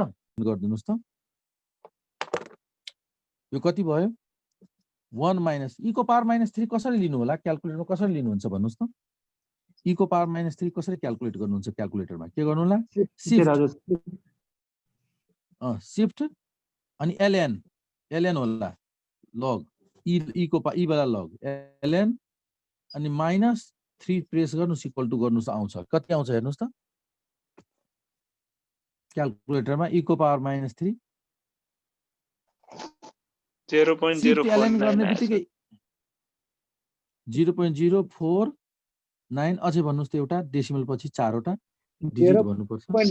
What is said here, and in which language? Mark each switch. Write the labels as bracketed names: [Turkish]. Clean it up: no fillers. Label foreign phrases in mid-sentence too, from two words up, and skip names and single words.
[Nepali] गरिदिनुस् त, यो कति भयो, 1 माइनस e को पावर -3 कसरी लिनु होला, क्याल्कुलेटरमा कसरी लिनुहुन्छ भन्नुस् त। e को पावर -3 कसरी क्याल्कुलेट गर्नुहुन्छ, क्याल्कुलेटरमा के गर्नु होला, शिफ्ट अनि ln होला, लग e वाला लग ln अनि -3 प्रेस गर्नुस्, [English] equal to [Nepali] गर्नुस्, आउँछ कति आउँछ हेर्नुस् त। क्याल्कुलेटरमा e को पावर -3 0.049 गर्ने बित्तिकै 0.049, अझै भन्नुस् त एउटा डेसिमल पछि 4 वटा डिजिट भन्नुपर्छ।